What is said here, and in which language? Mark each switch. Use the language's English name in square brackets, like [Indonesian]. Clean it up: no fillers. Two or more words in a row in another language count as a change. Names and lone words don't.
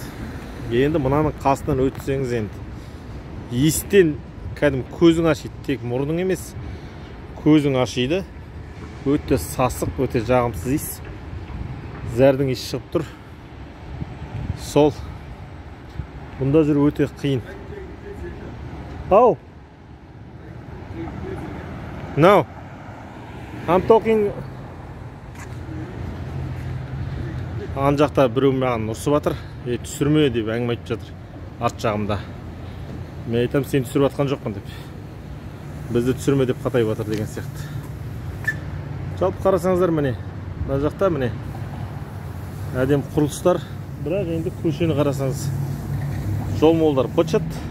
[Kazakh] Енді мынаның қасынан өтсеңіз, енді естен кәдім көзің ашиды, тек мұрның емес, көзің ашиды. Өте сасық, өте жағымсыз иіс, зәрдің иісі шығып тұр. Сол бұнда жүру өте қиын. Ау, [English] no, I'm talking. [Kazakh] Ан жақта біреу маған ұрсып жатыр, түсірме деп әңгіме айтып жатыр арт жағымда. Мен айтам, сен түсіріп жатқан жоқпын деп. Бізді түсірме деп қатайып жатыр деген сияқты. Жалпы қарасаңыздар, міне мына жақта міне әдем құрылыстар, бірақ енді көшені қарасаңыз жол молдар быт-шыт.